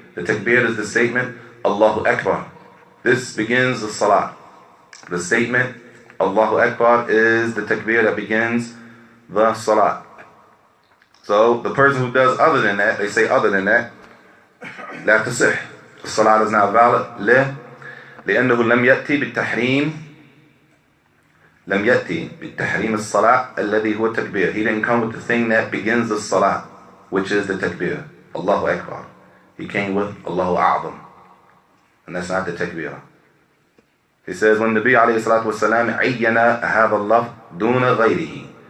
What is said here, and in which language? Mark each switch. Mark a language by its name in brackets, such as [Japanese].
[English] The takbir is the statement Allahu Akbar. This begins the salah. The statement Allahu Akbar is the takbir that begins the salah. So the person who does other than that, they say other than that, [Arabic] لا تصح. [English] The salah is not valid. [Arabic] لأنه لم يأتي بالتحريم الصلاة الذي هو التكبير. [English] He didn't come with the thing that begins the salah, which is the takbir. Allahu Akbar. He came with Allahu A'zam. And that's not the takbirah. He says, when the Nabi alayhi salatu wasalam [Arabic] عيّنا هذا اللفظ دون غيره.